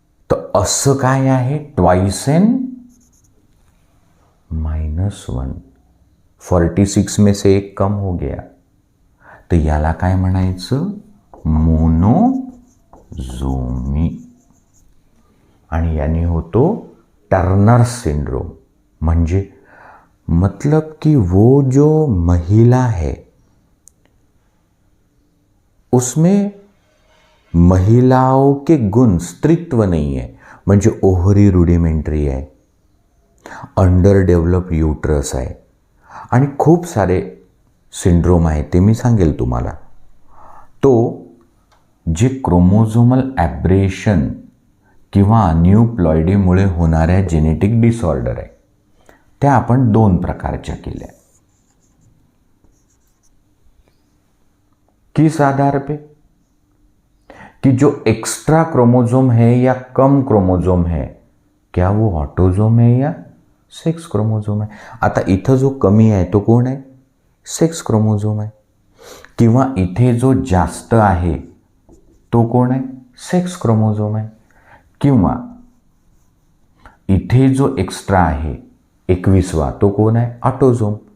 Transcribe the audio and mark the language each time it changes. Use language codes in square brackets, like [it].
[mr] तर असं काय आहे? Twice N -1. [hi] 46 में से एक कम हो गया. [mr] तर याला काय म्हणायचं? मोनोझोमी. आणि याने होतो टर्नर सिंड्रोम. [hi] म्हणजे मतलब कि वो जो महिला है उसमें महिलाओं के गुण, स्त्रीत्व नहीं है. [mr] म्हणजे ओव्हरी रुडिमेंटरी आहे, अंडर डेव्हलप यूट्रस आहे, आणि खूप सारे सिंड्रोम आहे, ते मी सांगेल तुम्हाला. तो जे क्रोमोझोमल ॲब्रेशन किंवा अन्यूप्लॉइडीमुळे होणाऱ्या जेनेटिक डिसऑर्डर आहे, त्या आपण 2 प्रकारच्या केल्या. [hi] किस आधार पे? कि जो एक्स्ट्रा क्रोमोझोम है या कम क्रोमोझोम है, क्या वो ऑटोझोम है या सेक्स क्रोमोझोम है? [mr] आता इथं जो कमी आहे तो कोण आहे? सेक्स क्रोमोझोम आहे. किंवा इथे जो जास्त आहे तो कोण आहे? सेक्स क्रोमोझोम आहे. किंवा इथे जो एक्स्ट्रा आहे 21वा तो कोण आहे? ऑटोझोम.